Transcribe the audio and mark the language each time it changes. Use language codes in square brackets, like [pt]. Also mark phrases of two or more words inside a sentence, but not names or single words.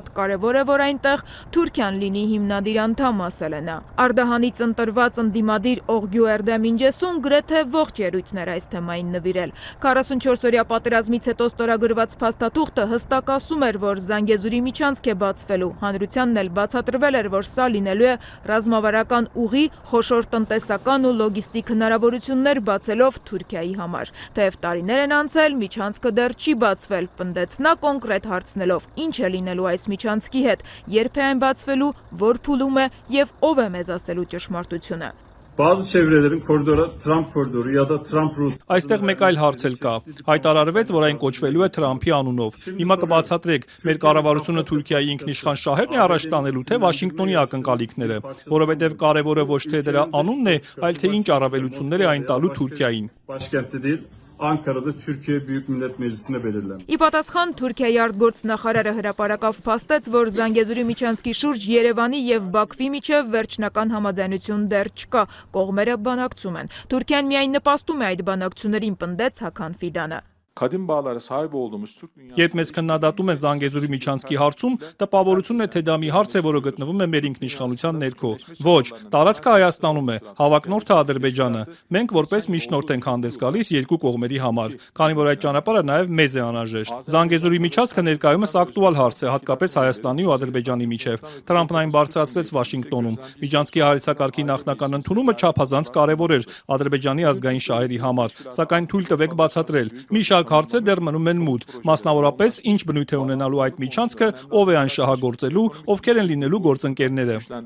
[hy] կարևոր է, որ այնտեղ Թուրքիան լինի հիմնադիր անդամ, ասել է նա։ Արդահանից ընտրված ընդդիմադիր Օղգյու Էրդեմինջեսուն գրեթե ողջ ելույթներ այս թեմային նվիրել։ 44-օրյա պատերազմից հետո ստորագրված փաստաթուղթը հստակ ասում էր, որ Զանգեզուրի միջանցք է բացվելու։ Հանրությանն էլ բացատրվել էր, որ սա լինելու է ռազմավարական ուղի, խոշոր տնտեսական ու լոգիստիկ հնարավորություններ բացելով Թուրքիայի համար։ Թեև տարիներ են անցել, միջանցքը դեռ չի բացվել, պնդեց նա կոնկրետ հարցնելով. ինչ է լինելու այս միջանցքի հետ, երբ է այն բացվելու, որ փուլում է եւ ով է մեզ ասելու ճշմարտությունը։ [tr] Bazı çevrelerin koridoru Trump koridoru ya da Trump route. [hy] Այստեղ մեկ այլ հարց էլ կա։ Հայտարարվեց, որ այն կոչվելու է Թրամփի անունով։ Հիմա կբացատրեք, մեր կառավարությունը Թուրքիայի ինքնիշխան շահերն է առաջ տանելու, թե Վաշինգտոնի ակնկալիքները, որովհետև կարևորը ոչ թե դրա անունն է, այլ թե ինչ առավելություններ է այն տալու Թուրքիային։ [tr] Başkentte değil, Ankara'da Türkiye Büyük Millet Meclisi'ne belirlenmiş. [hy] Ի պատասխան Թուրքիայի արտգործնախարարը հրապարակավ փաստեց, որ Զանգեզուրի միջանցքի շուրջ Երևանի եւ Բաքվի միջև վերջնական համաձայնություն դեռ չկա, կողմերը բանակցում են։ Թուրքիան միայն նպաստում է այդ բանակցություններին, պնդեց Հական Ֆիդանը։ [tr] Kadim bağlara sahip olduğumuz Türk dünyası... [hy] Երբ մեզ քննադատում են Զանգեզուրի միջանցքի հարցում, տպավորությունն է, թե դա մի հարց է, որը գտնվում է մեր ինքնիշխանության ներքո։ Ոչ, տարածքը Հայաստանում է, հավակնորդը Ադրբեջանը։ Մենք որպես միջնորդ ենք հանդես գալիս երկու կողմերի համար, քանի որ այդ ճանապարհը նաև մեզ է անհրաժեշտ։ Զանգեզուրի միջանցքը ներկայումս ակտուալ հարց է, հատկապես Հայաստանի ու Ադրբեջանի միջև։ Թրամփն այն բարձրացրեց Վաշինգտոնում։ Միջանցքի հարցակարգի նախնական ընդունումը չափազանց կարևոր էր Ադրբեջանի ազգային շահերի համար, սակայն թույլ տվեք բացատրել։ Մի շարք հարցեր դեռ մնում են մութ, մասնավորապես ինչ բնույթ է ունենալու այդ միջանցքը, ով է այն շահագործելու, ովքեր են լինելու գործընկերները։